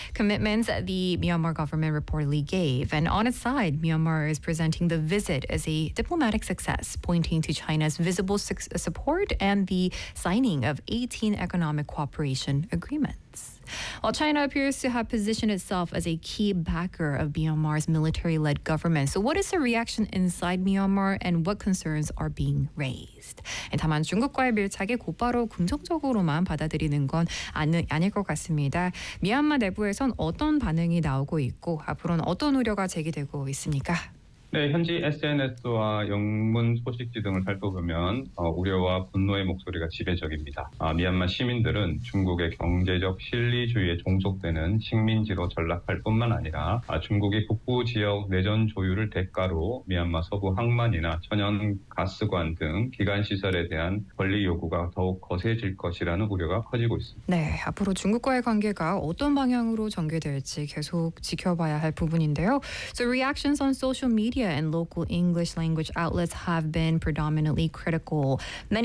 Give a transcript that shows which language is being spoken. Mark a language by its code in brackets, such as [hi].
[en] Commitments the Myanmar government reportedly gave. And on its side, Myanmar is presenting the visit as a diplomatic success, pointing to China's visible support and the signing of 18 economic cooperation agreements. While China appears to have positioned itself as a key backer of Myanmar's military-led government, so what is the reaction inside Myanmar and what concerns are being raised? [ko] 다만 중국과의 밀착에 곧바로 긍정적으로만 받아들이는 건 아닐 것 같습니다. 미얀마 내부에선 어떤 반응이 나오고 있고 앞으로는 어떤 우려가 제기되고 있습니까? 네, 현지 SNS와 영문 소식지 등을 살펴보면 우려와 분노의 목소리가 지배적입니다. 미얀마 시민들은 중국의 경제적 실리주의에 종속되는 식민지로 전락할 뿐만 아니라 중국이 북부 지역 내전 조율을 대가로 미얀마 서부 항만이나 천연가스관 등 기관시설에 대한 권리 요구가 더욱 거세질 것이라는 우려가 커지고 있습니다. 네, 앞으로 중국과의 관계가 어떤 방향으로 전개될지 계속 지켜봐야 할 부분인데요. [en] So reactions on social media and local English language outlets have been predominantly critical. Many